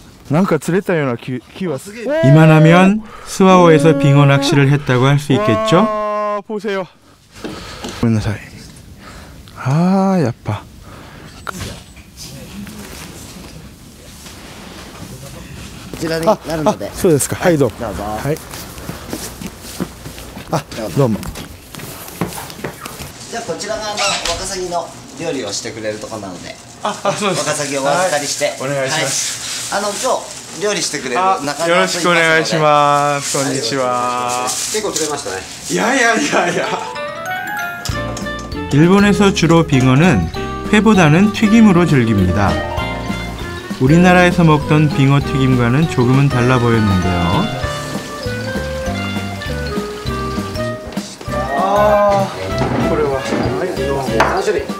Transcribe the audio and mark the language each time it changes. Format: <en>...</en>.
<ja>뭔가釣れたような気は</ja> <ko>이만하면 스와오에서 빙어 낚시를 했다고 할 수 있겠죠? 와, 보세요. 아, 야빠.</ko> <ja>아, そうですか。はい、どうも。はい。あ、どうも。じゃあこちらがワカサギの料理をしてくれるところなので、そうです。ワカサギをお預かりして、お願いします。今日料理してくれる中村と言いますので、よろしくお願いします。こんにちは。結構釣れましたね。いや。</ja> <ko>일본에서 주로 빙어는 회보다는 튀김으로 즐깁니다. 우리나라에서 먹던 빙어 튀김과는 조금은 달라 보였는데요.</ko> <ja>아, これは 3種類。</ja>